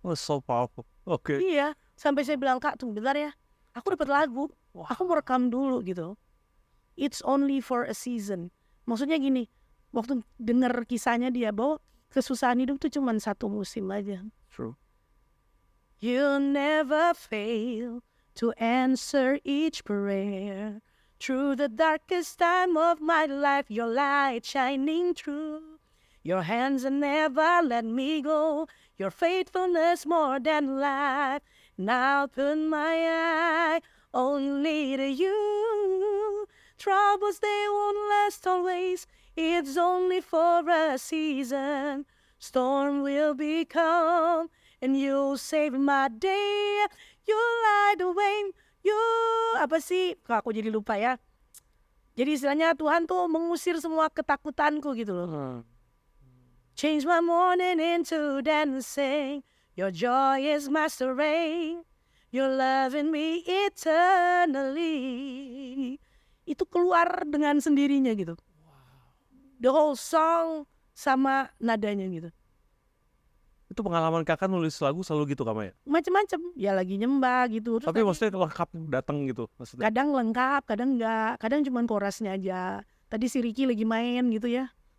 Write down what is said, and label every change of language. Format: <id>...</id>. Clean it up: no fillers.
<en>so powerful. Oke.</en> <id>Iya, sampai saya bilang, Kak, tunggu bentar ya. Aku dapat lagu. Aku mau rekam dulu gitu.</id> <en>It's only for a season.</en> <id>Maksudnya gini, waktu dengar kisahnya dia bahwa kesusahan hidup tuh cuma satu musim aja.</id> <en>True. You'll never fail to answer each prayer. Through the darkest time of my life, your light shining through. Your hands have never let me go. Your faithfulness more than life. Now put my eye only to you. Troubles, they won't last always. It's only for a season. Storm will be calm, and you'll save my day. You'll light the way. You</en> <id>apa sih? Kok aku jadi lupa ya. Jadi istilahnya Tuhan tuh mengusir semua ketakutanku gitu loh.</id> <en>Change my morning into dancing. Your joy is my strength. You're loving me eternally.</en> <id>Itu keluar dengan sendirinya gitu.</id> <en>The whole song</en> <id>sama nadanya gitu. Itu pengalaman Kakak nulis lagu selalu gitu Kamaya? Macem-macem. Ya lagi nyembah gitu. Terus Tapi maksudnya lengkap datang gitu maksudnya? kadang lengkap, kadang enggak. Kadang cuma korasnya aja. Tadi si Ricky lagi main gitu ya.</id>